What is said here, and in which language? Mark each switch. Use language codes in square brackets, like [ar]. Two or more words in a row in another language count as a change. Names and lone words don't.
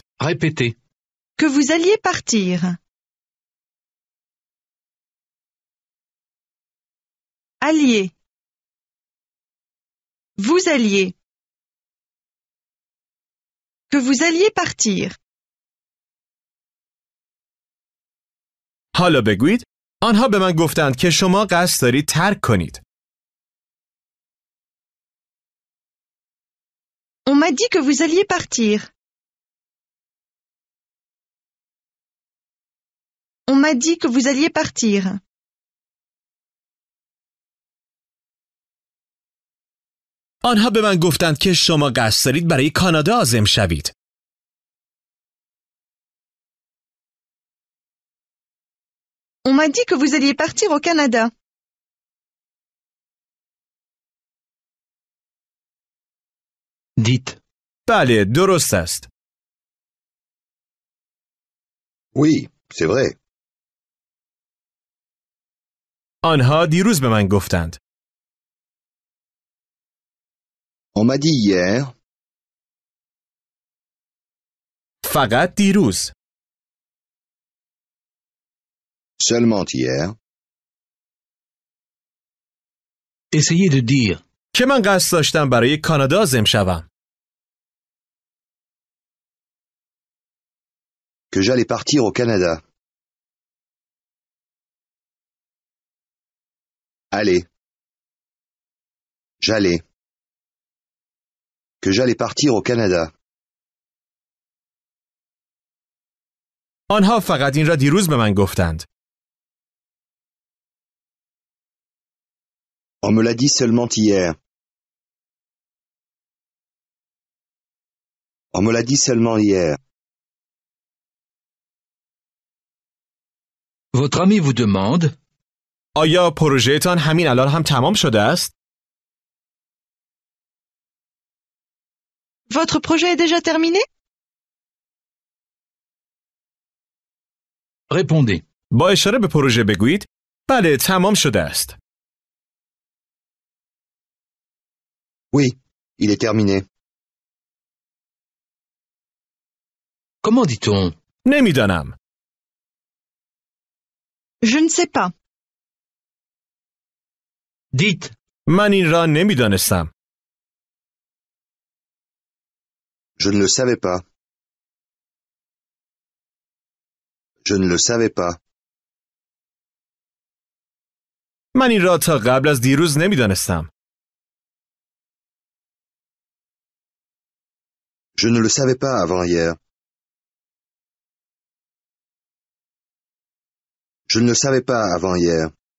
[fr] Répétez. Que vous alliez partir. Allier. Vous alliez. Que vous alliez partir. [fa] حالا بگویید آنها به من گفتند که شما قصد دارید ترک کنید. [fr] On m'a dit que vous alliez partir. On m'a dit que vous alliez partir. [fa] آنها به من گفتند که شما قصد دارید برای کانادا عازم شوید. [fr] On m'a dit que vous alliez partir au Canada. Dites. [fa] بله، درست است. [fr] Oui, c'est vrai. [fa] آنها دیروز به من گفتند. [fr] On m'a dit hier. [fa] فقط دیروز. [fr] Seulement hier. Essayez de dire. [fa] که من قصد داشتم برای کانادا عازم شوم. [fr] Que j'allais partir au Canada. Allez. J'allais. Que j'allais partir au Canada. [fa] آنها فقط این را دیروز به من گفتند. [fr] On me l'a dit seulement hier. On me l'a dit seulement hier. Votre ami vous demande. [fa] آیا پروژهتان همین الان هم تمام شده است؟ [fr] Votre projet est déjà terminé? Répondez. [fa] با اشاره به پروژه بگویید بله تمام شده است. [fr] Oui, il est terminé. Comment dit-on? [fa] نمیدانم. [fr] Je ne sais pas. Dites. [fa] من این را نمیدانستم. [fr] Je ne le savais pas. Je ne le savais pas. [fa] من این را تا قبل از دیروز نمیدانستم. [fr] Je ne le savais pas avant hier. Je ne le savais pas avant hier.